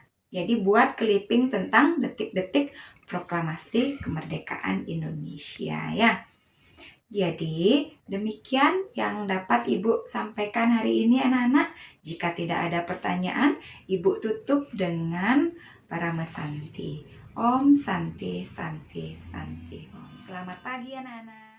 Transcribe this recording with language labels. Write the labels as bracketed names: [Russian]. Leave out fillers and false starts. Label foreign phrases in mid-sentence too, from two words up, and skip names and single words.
[Indonesian] Jadi buat clipping tentang detik-detik proklamasi kemerdekaan Indonesia ya. Jadi demikian yang dapat Ibu sampaikan hari ini anak-anak. Jika tidak ada pertanyaan, Ibu tutup dengan Parama Santi. [Sanskrit] Om Santi Santi Santi Om. [Indonesian] Selamat pagi anak-anak.